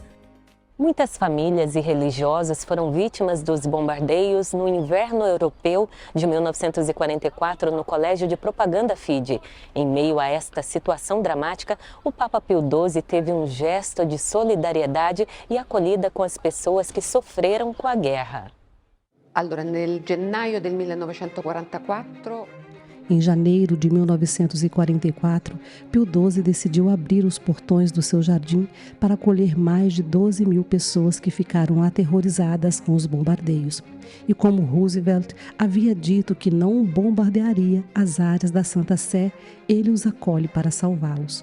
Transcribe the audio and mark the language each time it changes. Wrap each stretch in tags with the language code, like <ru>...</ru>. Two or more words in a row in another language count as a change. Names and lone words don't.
<pt>Muitas famílias e religiosos foram vítimas dos bombardeios no inverno europeu de 1944 no Colégio de Propaganda Fide. Em meio a esta situação dramática, o Papa Pio XII teve um gesto de solidariedade e acolhida com as pessoas que sofreram com a guerra.</pt> <it>Allora, nel gennaio del 1944...</it> <pt>Em janeiro de 1944, Pio XII decidiu abrir os portões do seu jardim para acolher mais de 12 mil pessoas que ficaram aterrorizadas com os bombardeios. E como Roosevelt havia dito que não bombardearia as áreas da Santa Sé, ele os acolhe para salvá-los.</pt>